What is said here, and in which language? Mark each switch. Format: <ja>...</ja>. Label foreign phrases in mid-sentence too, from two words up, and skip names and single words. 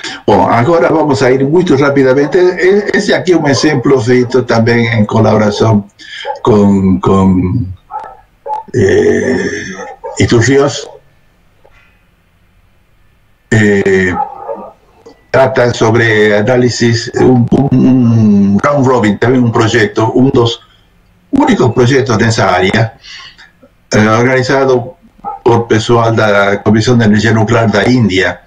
<pt>Bom, agora</pt> <es>vamos a ir</es> <pt>muito rapidamente. Esse aqui é um exemplo feito também em colaboração com Iturrios.</pt> <es>Trata sobre análisis, un</es> <en>round robin,</en> <es>también un proyecto, uno de los únicos proyectos de esa área, organizado por</es> <pt>pessoal da</pt> <es>Comisión de Energía Nuclear da India.</es>